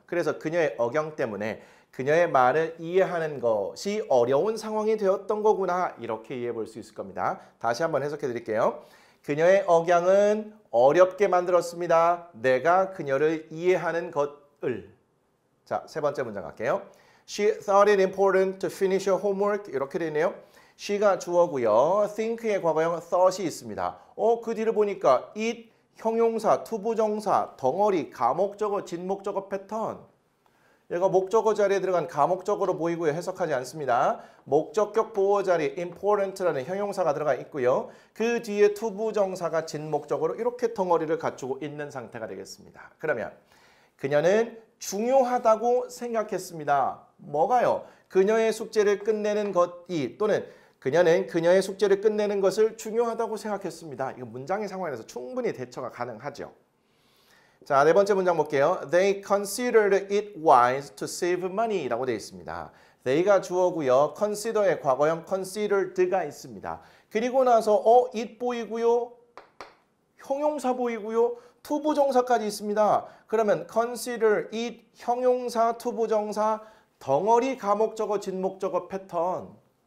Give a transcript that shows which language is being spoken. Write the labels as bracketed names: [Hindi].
[Korean] 그래서 그녀의 억양 때문에 그녀의 말을 이해하는 것이 어려운 상황이 되었던 거구나. 이렇게 이해해 볼 수 있을 겁니다. 다시 한번 해석해 드릴게요. 그녀의 억양은 어렵게 만들었습니다. 내가 그녀를 이해하는 것을. 자, 세 번째 문장 갈게요. [English] She thought it important to finish her homework. [Korean] 이렇게 되네요. she가 주어고요. think의 과거형 thought이 있습니다. 그 뒤를 보니까 it, 형용사, 투부정사, 덩어리, 가목적어, 진목적어 패턴. 얘가 목적어 자리에 들어간 가목적어로 보이고요. 해석하지 않습니다. 목적격 보호 자리에 important라는 형용사가 들어가 있고요. 그 뒤에 투부정사가 진목적어로 이렇게 덩어리를 갖추고 있는 상태가 되겠습니다. 그러면 그녀는 중요하다고 생각했습니다. 뭐가요? 그녀의 숙제를 끝내는 것이 또는 그녀는 그녀의 숙제를 끝내는 것을 중요하다고 생각했습니다. 이거 문장의 상황에서 충분히 대처가 가능하죠. 자, 네 번째 문장 볼게요. [English] They considered it wise to save money [Korean] 라고 되어 있습니다. they가 주어고요. consider의 과거형 considered가 있습니다. 그리고 나서 it 보이고요. 형용사 보이고요. 투부정사까지 있습니다. 그러면 consider it 형용사 투부정사 덩어리 가목적어 진목적어 패턴.